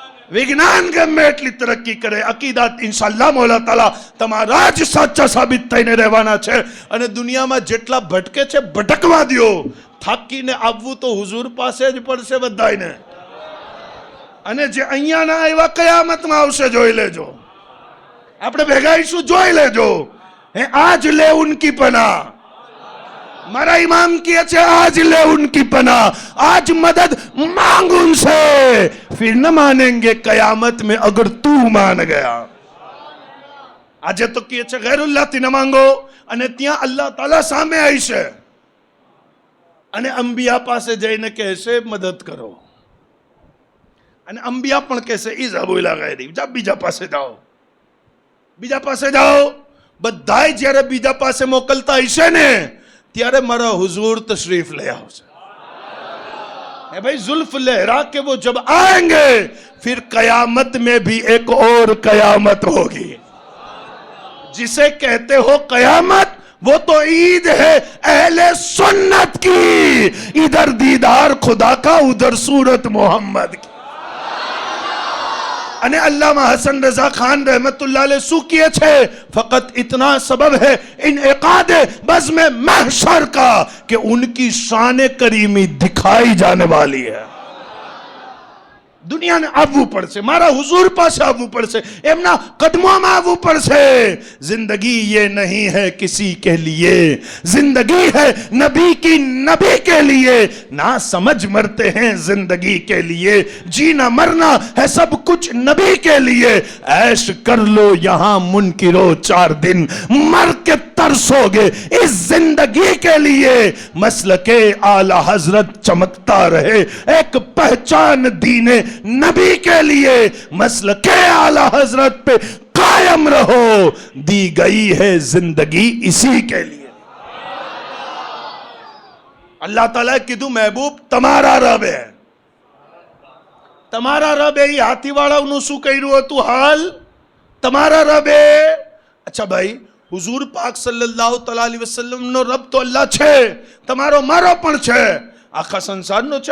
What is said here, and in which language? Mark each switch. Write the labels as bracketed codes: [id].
[gu] વિજ્ઞાન ગમે એટલી તરક્કી કરે, અકીદાત ઇન્શાઅલ્લાહ મોલા તાલા તમારા જ સાચા સાબિત થઈને રહેવાના છે. અને દુનિયામાં જેટલા ભટકે છે ભટકવા દો. થાકીને આવવું તો હુઝુર પાસે જ પડશે બધાને. અને જે અહીંયા ના આવ્યા કયામતમાં આવશે, જોઈ લેજો. આપણે ભેગાઈશું, જોઈ લેજો. [hi] આજ લે ઉનકી પના, [gu] મારા इमाम किए छे [hi] आज ले उनकी पना, आज मदद मांग उनसे, फिर न मानेंगे कयामत में अगर तू मान गया. [gu] આજે તો કહે છે ગૈરુલ્લાહ થી ન માંગો અને ત્યાં અલ્લાહ તાલા સામે આવશે અને અંબિયા પાસે જઈને કહેશે મદદ કરો. અને અંબિયા પણ કહેશે ઇઝહબુ ઇલા ગૈરી, જા બીજા પાસે જાઓ, બીજા પાસે જાઓ. બધાય જ્યારે બીજા પાસે મોકલતા હશે ને ત્યારે મારા [hi] हुजूर तशरीफ ले [gu] आवશે. [hi] भाई जुल्फ लहरा के वो जब आएंगे फिर कयामत में भी एक और कयामत होगी. जिसे कहते हो कयामत वो तो ईद है अहले सुन्नत की. इधर दीदार खुदा का उधर सूरत मोहम्मद की. [gu] અને અલ્લામા હસન રઝા ખાન रहमतुल्लाह अलैह શું किए છે? [hi] फकत इतना सबब है इनइकाद बज़्म महशर का कि उनकी शान करीमी दिखाई जाने वाली है. [gu] દુનિયાને આવવું પડશે, મારા હુઝુર પાસે આવવું પડશે, એમના કદમોમાં આવવું પડશે. [hi] जिंदगी ये नहीं है किसी के लिए, जिंदगी है नबी की नबी के लिए. ना समझ मरते हैं जिंदगी के लिए, जीना मरना है सब कुछ नबी के लिए. ऐश कर लो यहाँ मुनकिरो 4 दिन, मर के तरसोगे इस जिंदगी के लिए. मसलके आला हजरत चमकता रहे, एक पहचान दीने नबी के लिए. मसलके आला हजरत पे कायम रहो, दी गई है जिंदगी इसी के लिए. [gu] अल्लाह ताला कीधु महबूब તમારા રબ હે, તમારા રબ એ હાથીવાળાનું શું કર્યું હતું હાલ? તમારા રબ એ. અચ્છા ભાઈ, હુઝુર પાક સલ્લલ્લાહુ તઆલા અલૈહિ વસલ્લમ નો રબ તો અલ્લાહ છે, તમારો મારો પણ છે, આખા સંસારનો છે.